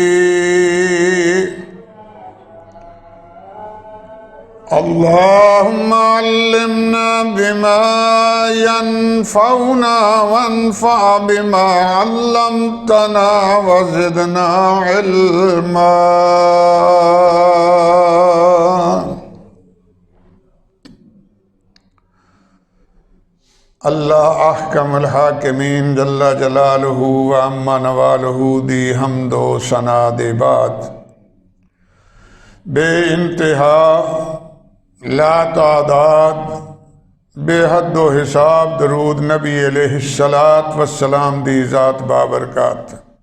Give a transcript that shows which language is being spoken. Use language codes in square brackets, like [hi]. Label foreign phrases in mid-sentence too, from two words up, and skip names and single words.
[ar] اللهم علمنا بما ينفعنا وانفع بما علمتنا وزدنا علما. الله أحكم الحاكمين جل جلاله وعم نواله [pa] ਦੀ ਹਮਦੋ ਸਨਾ ਦੇ ਬਾਦ ਬੇ ਇੰਤਹਾ ਲਾ ਤਾਦਾਦ ਬੇਹੱਦ ਹਿਸਾਬ ਦਰੂਦ ਨਬੀ [ar] عليه الصلاة والسلام [pa] ਦੀ ਜ਼ਾਤ ਬਾਬਰਕਾਤ।